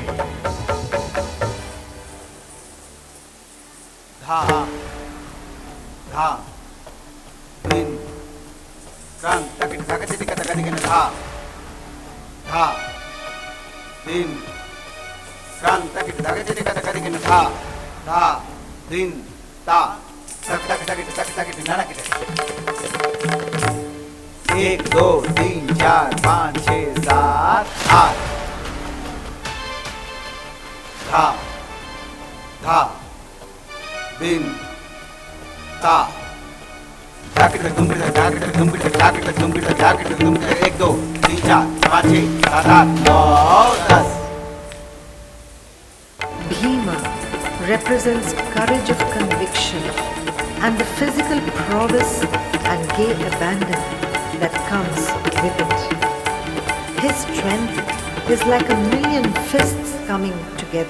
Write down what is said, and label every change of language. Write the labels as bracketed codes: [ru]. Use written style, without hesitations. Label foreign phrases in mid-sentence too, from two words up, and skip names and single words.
[en] Dha, dha, din, kan, takit, takit, takit, takit, takit, dha, dha, din, kan, takit, takit, takit, takit, takit, dha, dha, din, ta, tak, tak, takit, takit, takit, nanakit. 1, 2, 3, 4, 5, 6, 7, 8. Dha, dha, din, ta, takit, takit, takit, takit, takit, takit, takit, 1, 2, 3, 4, 5, 6, 7, 8, 9, 10. Bhima represents courage of conviction and the physical prowess and gay abandon that comes with it. His strength is like a million fists coming together.